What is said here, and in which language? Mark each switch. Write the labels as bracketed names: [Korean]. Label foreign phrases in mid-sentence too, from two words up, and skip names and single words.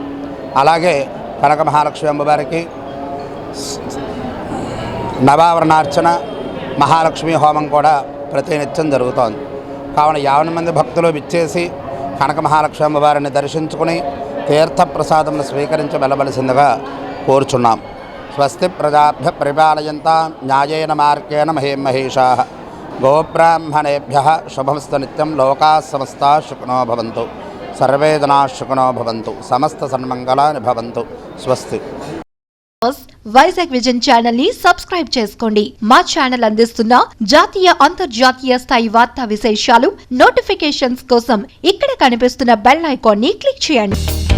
[Telugu] అలాగే కనకమహాలక్ష్మి అమ్మవారికి నవావరణార్చన మహాలక్ష్మి హోమం కూడా ప్రతినిత్యం జరుగుతోంది. కావున 50 మంది భక్తులు విచ్చేసి కనకమహాలక్ష్మి అమ్మవారిని దర్శించుకుని తీర్థప్రసాదములు స్వీకరించి వెళ్ళవలసిందిగా కోరుచున్నాం. [Sanskrit] స్వస్తి ప్రజాభ్య పరిపాలయంతాం న్యాయేన మార్గేణ మహేమహేషాః గోబ్రాహ్మణేభ్యః శుభమస్తు నిత్యం. లోకాः సమస్తాः సుఖినో భవంతు. సర్వే జనాः సుఖినో భవంతు. సమస్త సన్మంగళాని భవంతు. స్వస్తి. [Telugu] వైజాగ్ విజన్ ఛానల్ ని సబ్స్క్రైబ్ చేసుకోండి. మా ఛానల్ అందిస్తున్న జాతీయ అంతర్జాతీయ స్థాయి వార్తా విశేషాలు నోటిఫికేషన్స్ కోసం ఇక్కడ కనిపిస్తున్న [English] bell icon [Telugu] ని క్లిక్ చేయండి.